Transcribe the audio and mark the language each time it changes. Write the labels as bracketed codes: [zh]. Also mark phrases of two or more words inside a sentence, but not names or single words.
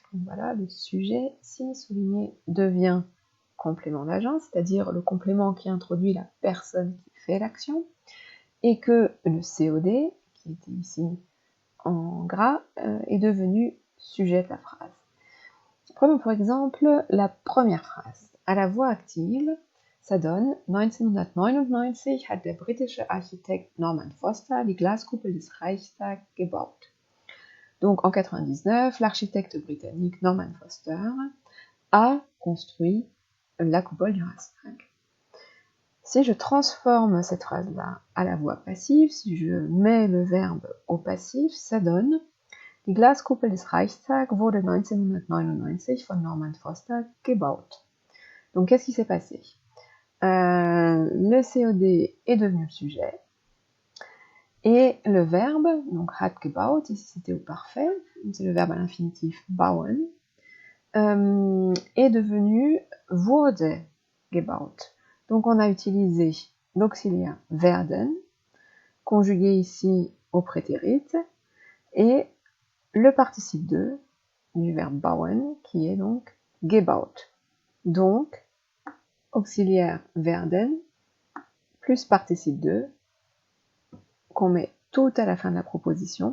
[fr] Donc voilà, le sujet, ici, souligné, devient complément d'agent, c'est-à-dire le complément qui introduit la personne qui fait l'action, et que le COD, qui était ici en gras, est devenu sujet de la phrase. Prenons pour exemple la première phrase. À la voix active, ça donne [de] 1999 hat der britische Architekt Norman Foster die Glaskuppel des Reichstag gebaut. [fr] Donc en 1999, l'architecte britannique Norman Foster a construit la coupole du Reichstag. Si je transforme cette phrase-là à la voix passive, si je mets le verbe au passif, ça donne [de] Die Glaskuppel des Reichstag wurde 1999 von Norman Foster gebaut. [fr] Donc qu'est-ce qui s'est passé? Le COD est devenu le sujet, et le verbe, donc [de] hat gebaut, [fr] ici c'était au parfait, c'est le verbe à l'infinitif bauen, est devenu [de] wurde gebaut. [fr] Donc on a utilisé l'auxiliaire werden, conjugué ici au prétérit, et le participe 2 du verbe bauen, qui est donc gebaut. Donc, auxiliaire werden, plus participe 2, qu'on met tout à la fin de la proposition.